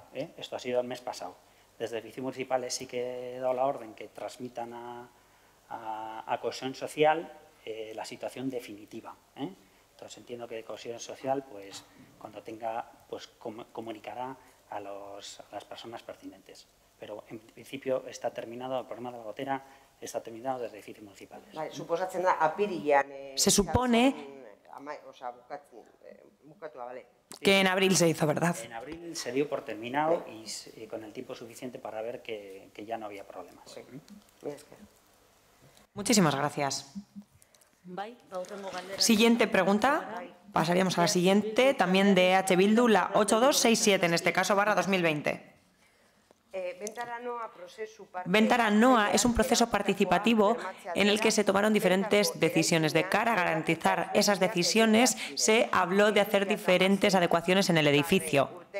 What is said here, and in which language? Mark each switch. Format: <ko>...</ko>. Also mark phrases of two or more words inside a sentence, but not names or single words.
<es>Esto ha sido el mes pasado. Desde edificios municipales sí que he dado la orden que transmitan a Cohesión Social la situación definitiva. Entonces entiendo que Cohesión Social, pues cuando tenga, pues comunicará a las personas pertinentes. Pero en principio está terminado, el problema de la gotera está terminado desde edificios municipales. Vale,</es> <eu>suposatzen da, apirilean...</eu> <es>Se supone que en abril se hizo, ¿verdad? En abril se dio por terminado y con el tiempo suficiente para ver que ya no había problemas. Muchísimas gracias.</es> <eu>Aurrengo galdera.</eu> <es>Siguiente pregunta. Pasaríamos a la siguiente, también de EH Bildu, la 8267, en este caso, /2020. Ventara Noa es un proceso participativo en el que se tomaron diferentes decisiones. De cara a garantizar esas decisiones, se habló de hacer diferentes adecuaciones en el edificio.</es>